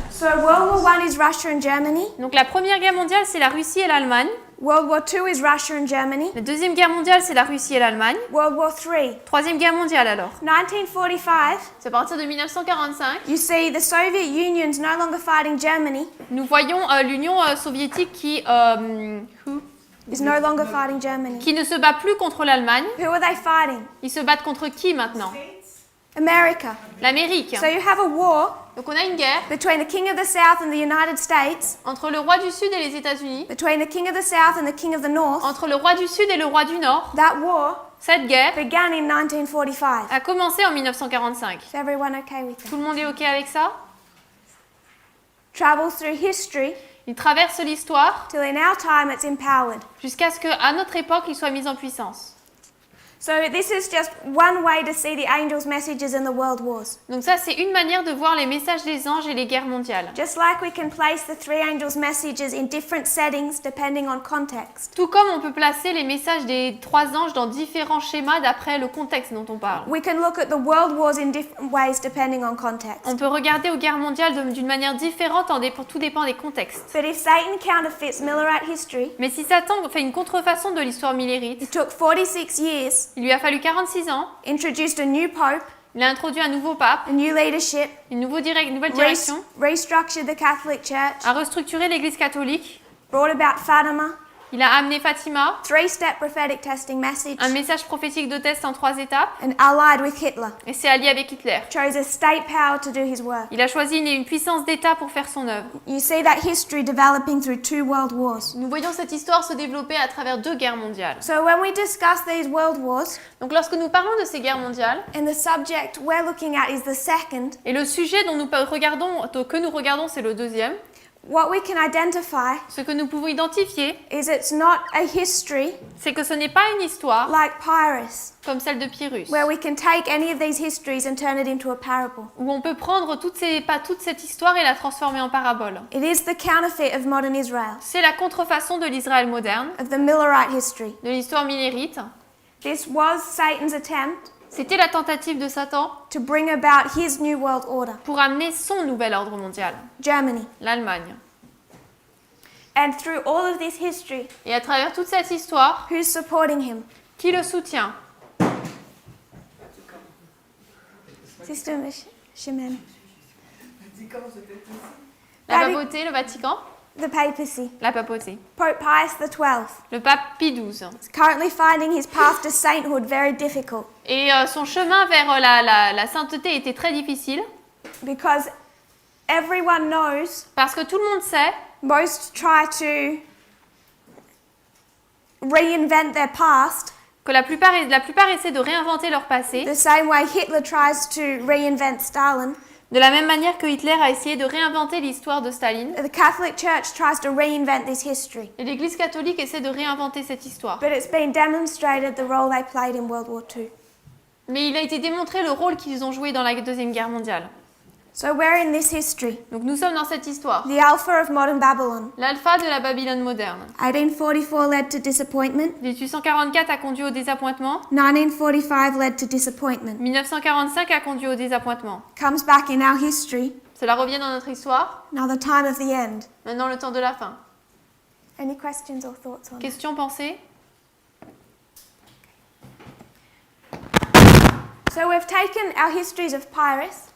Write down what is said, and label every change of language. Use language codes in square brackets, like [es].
[en] So World War I is Russia and Germany. [fr] Donc la Première Guerre mondiale, c'est la Russie et l'Allemagne. [en] World War II is Russia and Germany. [fr] La Deuxième Guerre mondiale, c'est la Russie et l'Allemagne. [en] World War III. [fr] Troisième Guerre mondiale alors. [en] 1945, [fr] C'est à partir de 1945. [en] you see the Soviet Union's no longer fighting Germany, [fr] Nous voyons l'Union soviétique qui [en] is no longer fighting Germany. [fr] ne se bat plus contre l'Allemagne. [en] Who are they fighting? [fr] Ils se battent contre qui maintenant? [en] America. [fr] L'Amérique. [en] So you have a war [fr] Donc on a une guerre [en] between the King of the South and the United States, [fr] entre le roi du Sud et les États-Unis, [en] between the King of the South and the King of the North. [fr] entre le roi du Sud et le roi du Nord. [en] That war [fr] Cette guerre [en] began in 1945. [fr] a commencé en 1945. [en] Is everyone okay with that? [fr] Tout le monde est OK avec ça? [en] Travels through history [fr] Il traverse l'histoire [en] till in our time it's empowered. [fr] jusqu'à ce qu'à notre époque, il soit mis en puissance. [en] So this is just one way to see the angels' messages in the world wars. [fr] Donc ça, c'est une manière de voir les messages des anges et les guerres mondiales. [en] Just like we can place the three angels' messages in different settings depending on context. [fr] Tout comme on peut placer les messages des trois anges dans différents schémas d'après le contexte dont on parle. [en] We can look at the world wars in different ways depending on context. [fr] On peut regarder aux guerres mondiales d'une manière différente, tout dépend des contextes. [en] But if Satan counterfeits Millerite history, [fr] Mais si Satan fait une contrefaçon de l'histoire millérite, [en] it took 46 years, [fr] il lui a fallu 46 ans, [en] introduced a new pope, [fr] il a introduit un nouveau pape, [en] a new leadership, [fr] une nouvelle direction, [en] restructured the Catholic Church, [fr] a restructuré l'Église catholique, [en] brought about Fatima, [fr] il a amené Fatima, [en] three-step prophetic testing message, [fr] un message prophétique de test en 3 étapes, [en] and allied with Hitler. [fr] et s'est allié avec Hitler. [en] Chose a state power to do his work. [fr] Il a choisi une puissance d'État pour faire son œuvre. [en] You see that history developing through two world wars. [fr] Nous voyons cette histoire se développer à travers 2 guerres mondiales. [en] So when we discuss these world wars, [fr] Donc lorsque nous parlons de ces guerres mondiales, [en] and the subject we're looking at is the second, [fr] et le sujet que nous regardons, c'est le deuxième, [en] what we can identify [fr] ce que nous pouvons identifier, [en] is it's not a history [fr] c'est que ce n'est pas une histoire [en] like Pyrrhus, [fr] comme celle de Pyrrhus, [en] where we can take any of these histories and turn it into a parable. [fr] où on peut prendre toute cette histoire et la transformer en parabole. [en] It is the counterfeit of modern Israel, [fr] C'est la contrefaçon de l'Israël moderne, [en] of the Millerite history. [fr] de l'histoire millérite. [en] This was Satan's attempt [fr] C'était la tentative de Satan [en] to bring about his new world order, [fr] pour amener son nouvel ordre mondial, [en] Germany. [fr] l'Allemagne. [en] And through all of this history, [fr] Et à travers toute cette histoire, [en] who's supporting him? [fr] qui le soutient? [en] Sister Shimon. [fr] La [en] Daddy- [fr] papauté, le Vatican? [en] the papacy. [fr] La papauté. [en] Pope Pius XII [fr] Le pape Pie XII. [en] is currently finding his path to sainthood very difficult [fr] Et son chemin vers la sainteté était très difficile [en] because everyone knows [fr] parce que tout le monde sait [en] most try to reinvent their past [fr] que la plupart essaient de réinventer leur passé, [en] the same way Hitler tries to reinvent Stalin. [fr] de la même manière que Hitler a essayé de réinventer l'histoire de Staline. [en] The Catholic Church tries to reinvent this history. [fr] Et l'Église catholique essaie de réinventer cette histoire. [en] But it's been demonstrated the role they played in World War II. [fr] Mais il a été démontré le rôle qu'ils ont joué dans la Deuxième Guerre mondiale. [en] So we're in this history, [fr] Donc nous sommes dans cette histoire. [en] the Alpha of modern Babylon. [fr] L'alpha de la Babylone moderne. [en] 1844 led to disappointment. [fr] 1844 a conduit au désappointement. [en] 1945 led to disappointment. [fr] 1945 a conduit au désappointement. [en] Comes back in our history. [fr] Cela revient dans notre histoire. [en] Now the time of the end. [fr] Maintenant le temps de la fin. [en] Any questions or thoughts on that? [fr] Question, pensée? [en] So we've taken our histories of Pyrrhus